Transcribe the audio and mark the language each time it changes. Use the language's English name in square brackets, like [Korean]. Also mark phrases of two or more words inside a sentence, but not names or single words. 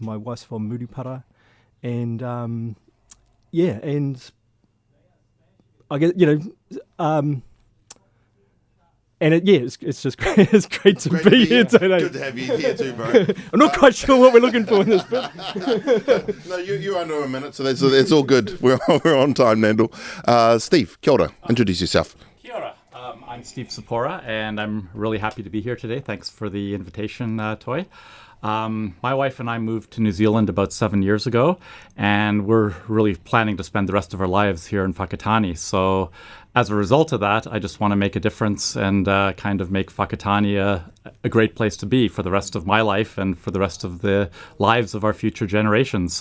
[English] My wife's from Murupara, and and I guess it's just great. It's great to be here today. Good to have you here too, bro. I'm not quite sure what we're looking for in this bit. No, you're under a minute, so it's all good. We're on time, Nandor. Steve, [Māori] kia ora. [English] Introduce yourself. [Māori] Kia ora. [English] I'm Steve Sopora, and I'm really happy to be here today. Thanks for the invitation, Toy. My wife and I moved to New Zealand about 7 years ago, and we're really planning to spend the rest of our lives here in Whakatane. So as a result of that, I just want to make a difference and kind of make Whakatane a great place to be for the rest of my life and for the rest of the lives of our future generations.